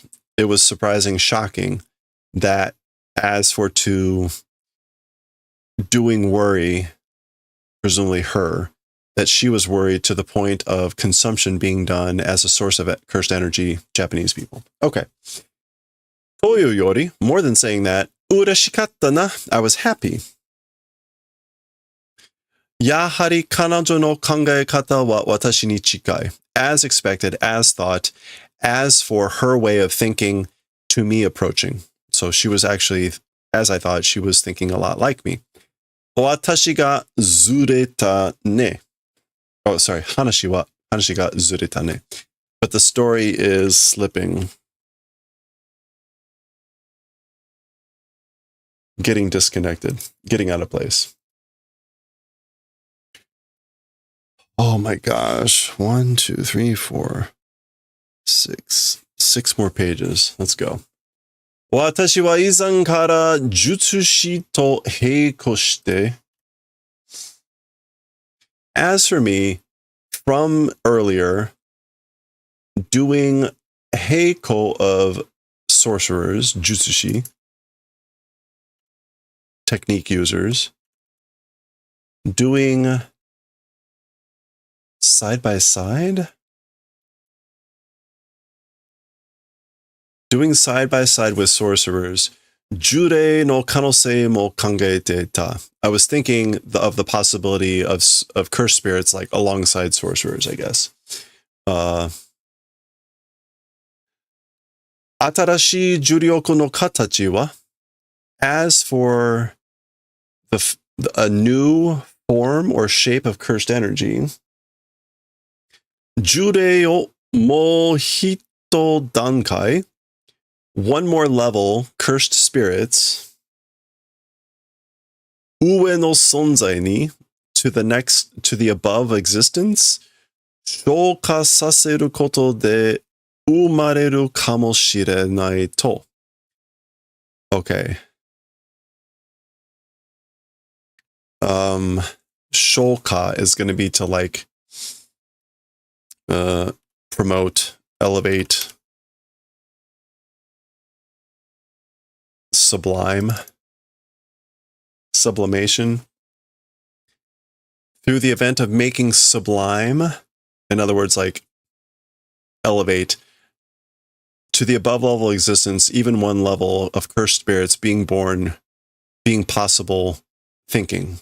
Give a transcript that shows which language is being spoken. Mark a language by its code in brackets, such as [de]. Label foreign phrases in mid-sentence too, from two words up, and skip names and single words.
[en] It was surprising, shocking that as for to doing worry, presumably her, that she was worried to the point of consumption being done as a source of cursed energy, Japanese people. Okay. [ja] 何より, [en] more than saying that, [ja] 嬉しかったな, [en] I was happy. [ja] やはり彼女の考え方は私に近い. [en] As expected, as thought, as for her way of thinking, to me approaching. So she was actually, as I thought, she was thinking a lot like me. [ja] 私がずれたね. [en] Oh, sorry, [ja] 話がずれたね. [en] But the story is slipping. Getting disconnected, getting out of place. Oh my gosh. 1, 2, 3, 4, 6. 6 more pages. Let's go. [ja] 私は以前から術師と並行して. [en] As for me, from earlier, doing heiko of sorcerers, jutsushi, technique users, doing side by side? Doing side by side with sorcerers, [ja] 呪霊の可能性も考えてた. [en] I was thinking of the possibility of cursed spirits like alongside sorcerers, I guess. [ja] 新しい呪力の形は? [en] As for a new form or shape of cursed energy, [ja] 呪霊をも一段階, [en] one more level, cursed spirits, [ja] 上の存在に, [en] to the above existence, [ja] 昇華させることで生まれるかもしれないと. [en] Okay. Shouka is going to be to like promote, elevate, sublimation. Through the event of making sublime, in other words, like elevate to the above level existence, even one level of cursed spirits being born, being possible, thinking.